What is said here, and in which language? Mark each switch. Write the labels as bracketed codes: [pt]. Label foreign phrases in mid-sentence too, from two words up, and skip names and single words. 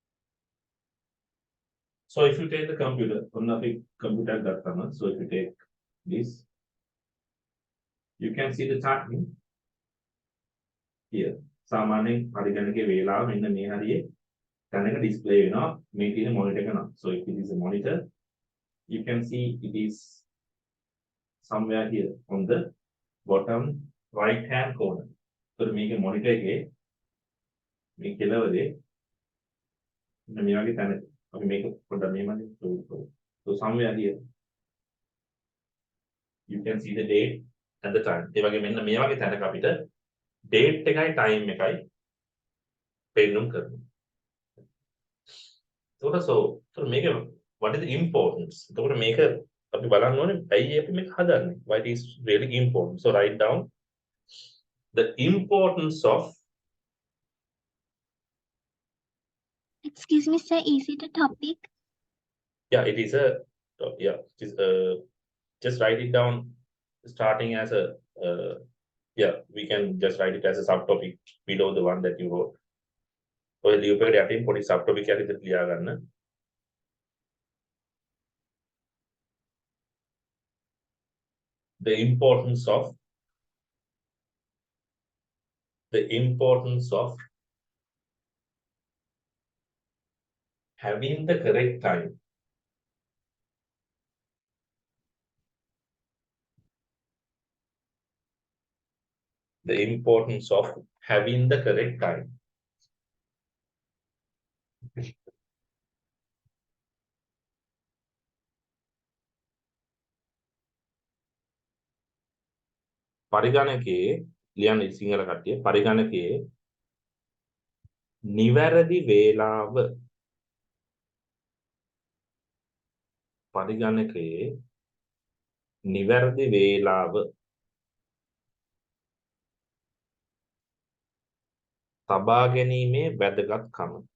[en] So if you take the computer, on a big computer, so if you take can see the time here. [si] සාමාන්‍යයෙන් පරිගණකයේ වේලාව මෙන්න මේ හරියේ තැනක display වෙනවා මේ තියෙන monitor එක නම්. [en] So if it is a monitor, you can see it is somewhere here on the bottom right hand corner. [si] So මේකේ monitor එකේ මේ කෙළවරේ මෙන්න මේ වගේ තැනක අපි මේක පොඩ්ඩක් මේ මැද [en] so somewhere here you can see the date and the time. [si] ඒ වගේ මෙන්න මේ වගේ තැනක අපිට date එකයි time එකයි පෙන්නුම් කරනවා. [en] So මේක what is the importance? [si] එතකොට මේක අපි බලන්න ඕනේ ඇයි අපි මේක හදන්නේ? [en] Why it is really important? So write down the importance of. Excuse me, sir. Is it a topic? Yeah, it is a yeah. It is just write it down starting as a yeah. We can just write it as a subtopic below the one that you wrote. [si] ඔය ලියුපේකට යටින් පොඩි subtopic එකක් විතර ලියා ගන්න. [en] The importance of having the correct time. The importance of having the correct time. [si] පරිගණකයේ ලියන්න සිංහල කට්ටිය පරිගණකයේ නිවැරදි වේලාව පරිගණකයේ නිවැරදි වේලාව තබා ගැනීමේ වැදගත්කම.